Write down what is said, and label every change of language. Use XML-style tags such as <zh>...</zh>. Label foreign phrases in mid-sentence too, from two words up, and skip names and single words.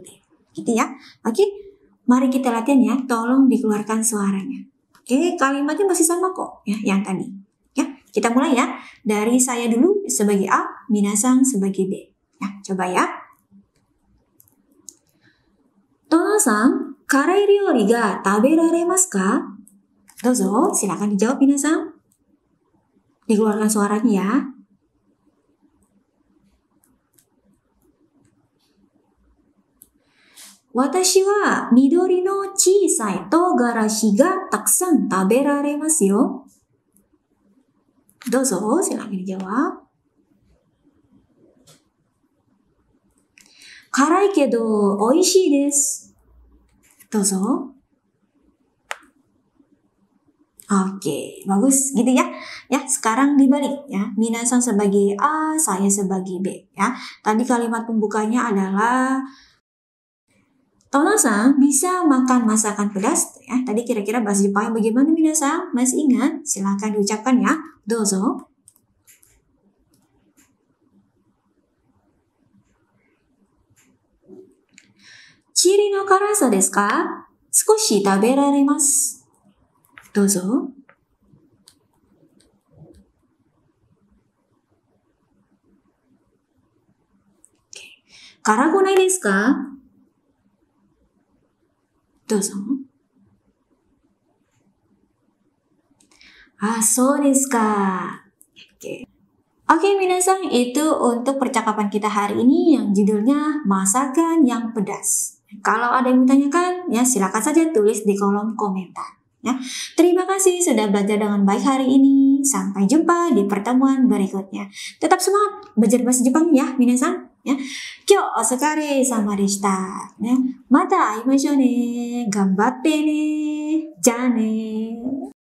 <id>Gitu ya. Oke, mari kita latihan ya. Tolong dikeluarkan suaranya. Oke, kalimatnya masih sama kok ya, yang tadi. Kita mulai ya, dari saya dulu sebagai A, minasan sebagai B. Ya, coba ya.</id> <ja>トノさん、辛い料理が食べられますか?</ja> <id>Dozo, silakan dijawab minasan. Dikeluarkan suaranya ya.</id> <ja>私は緑の小さい唐辛子がたくさん食べられますよ.</ja> <id>Dozo, silakan dijawab.</id> <ja>辛いけど美味しいです。どうぞ.</ja> <id>Oke, bagus gitu ya. Ya, sekarang dibalik ya. Minasan sebagai A, saya sebagai B ya. Tadi kalimat pembukanya adalah Tona-san bisa makan masakan pedas ya. Tadi kira-kira bahasa Jepang bagaimana minasan? Masih ingat? Silahkan diucapkan ya. Dozo.</id> <ja>チリの辛さですか? 少し食べられます. どうぞ。辛くないですか？どうぞ。あ、そうですか.</ja> <id>Oke, minasan, itu untuk percakapan kita hari ini yang judulnya masakan yang pedas. Kalau ada yang ditanyakan, ya silakan saja tulis di kolom komentar. Ya, terima kasih sudah belajar dengan baik hari ini. Sampai jumpa di pertemuan berikutnya. Tetap semangat belajar bahasa Jepang ya, minasan.</id> <ja>Ya, 今日お疲れ様でした. Ya, また会いましょうね。頑張ってね. じゃね.</ja>